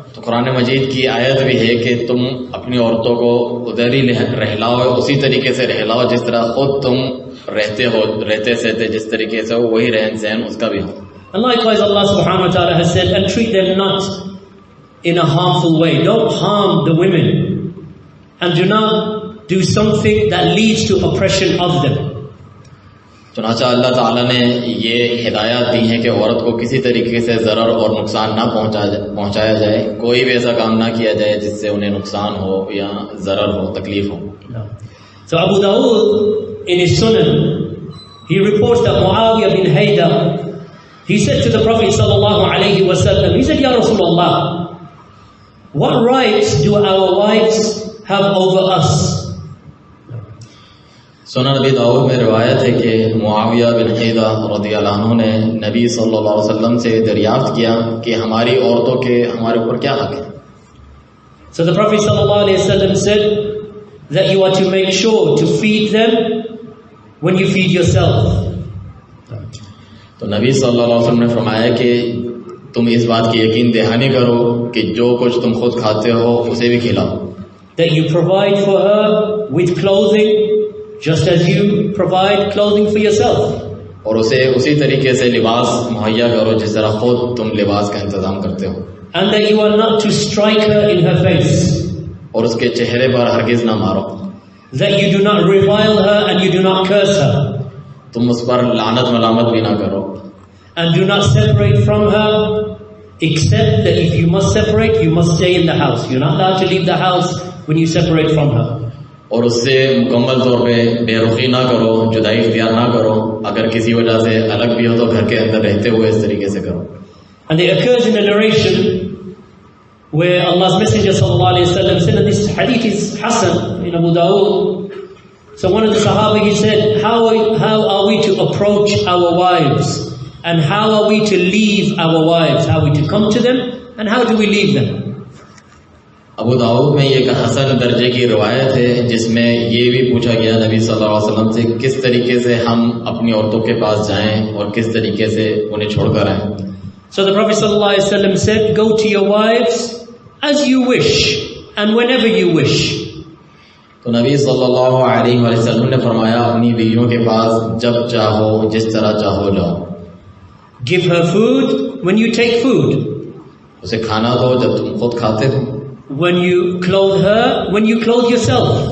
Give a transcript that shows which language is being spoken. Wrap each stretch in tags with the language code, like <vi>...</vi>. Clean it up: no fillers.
<hi>तो कुरान मजीद की आयत भी है कि तुम अपनी औरतों को उधर ही रहलाओ, उसी तरीके से रहलाओ जिस तरह खुद तुम रहते सहते जिस तरीके से हो वही रहन सहन उसका भी हो.</hi> <en>And likewise Allah subhanahu wa ta'ala has said, and treat them not in a harmful way. Don't harm the women, and do not do something that leads to oppression of them.</en> <hi>चुनाचा अल्लाह ताला ने ये हिदायत दी है कि औरत को किसी तरीके से ज़रर और नुकसान ना पहुंचाया जाए, कोई भी ऐसा काम ना किया जाए जिससे उन्हें नुकसान हो या ज़रर हो, तकलीफ हो.</hi> <en>So Abu Dawud in his Sunan, he reports that Muawiyah bin Haydar, he said to the Prophet sallallahu alaihi wasallam, he said, Ya Rasulullah, what rights do our wives have over us?</en> <hi>सुनन अबी दाऊद में रिवायत है कि मुआविया बिन हैदा रज़ियल्लाहु अन्हु ने नबी सल्लल्लाहु अलैहि वसल्लम से दरियाफ्त किया कि हमारी औरतों के हमारे ऊपर क्या हक है.</hi> <en>So the Prophet sallallahu alaihi wasallam said that you are to make sure to feed them when you feed yourself.</en> <hi>तो नबी सल्लल्लाहु अलैहि वसल्लम ने फरमाया कि तुम इस बात की यकीन दहानी करो कि जो कुछ तुम खुद खाते हो उसे भी खिलाओ.</hi> <en>That you provide for her with clothing, just as you provide clothing for yourself.</en> <hi>और उसे उसी तरीके से लिबास मुहैया करो जिस तरह खुद तुम लिबास का इंतजाम करते हो.</hi> <en>And that you are not to strike her in her face.</en> <hi>और उसके चेहरे पर हरगिज ना मारो.</hi> <en>That you do not revile her and you do not curse her.</en> <hi>तुम उस पर लानत मलामत भी ना करो.</hi> <en>And do not separate from her, except that if you must separate, you must stay in the house. You're not allowed to leave the house when you separate from her.</en> <hi>और उससे मुकम्मल तौर पे बेरुखी ना करो, जुदाई इख्तियार ना करो. अगर किसी वजह से अलग भी हो तो घर के अंदर रहते हुए इस तरीके से करो.</hi> <en>And it occurs in a narration where Allah's Messenger sallallahu alaihi wasallam said, and this hadith is Hasan in Abu Dawud. So one of the Sahaba, he said, how are we to approach our wives? And how are we to leave our wives? How are we to come to them? And how do we leave them?</en> <hi>Abu Dawood में एक हसन दर्जे की रिवायत है जिसमें ये भी पूछा गया नबी सल्लल्लाहु अलैहि वसल्लम से किस तरीके से हम अपनी औरतों के पास जाएं और किस तरीके से उन्हें छोड़कर आएं.</hi> <en>So the Prophet sallallahu alaihi wasallam said, go to your wives as you wish, and whenever you wish.</en> <hi>तो नबी सल्लल्लाहु अलैहि वसल्लम ने फरमाया अपनी बीवियों के पास जब चाहो जिस तरह चाहो जाओ.</hi> <en>Give her food when you take food.</en> <hi>उसे खाना दो जब तुम खुद खाते हो.</hi> <en>When you clothe her when you clothe yourself.</en>